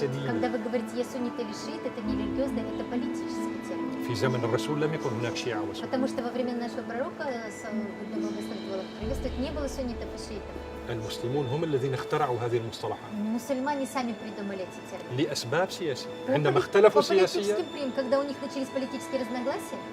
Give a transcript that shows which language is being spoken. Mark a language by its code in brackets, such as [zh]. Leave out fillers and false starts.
[ru] Когда вы говорите «я суннит» или «шиит», это не религиозный, это политический термин. [ar] في زمن الرسول لم يكن هناك شيعة وسنة. [ru] Потому что во время нашего пророка, да благословит Аллах, приветствует, не было суннитов и шиитов. [ar] المسلمون هم الذين اخترعوا هذه المصطلحات [ru] Мусульмане сами придумали эти термины. [ar] لأسباب سياسية. عندما اختلفوا [ru] По [ar] سياسيا [ru] политическим приемам, когда у них начались политические разногласия,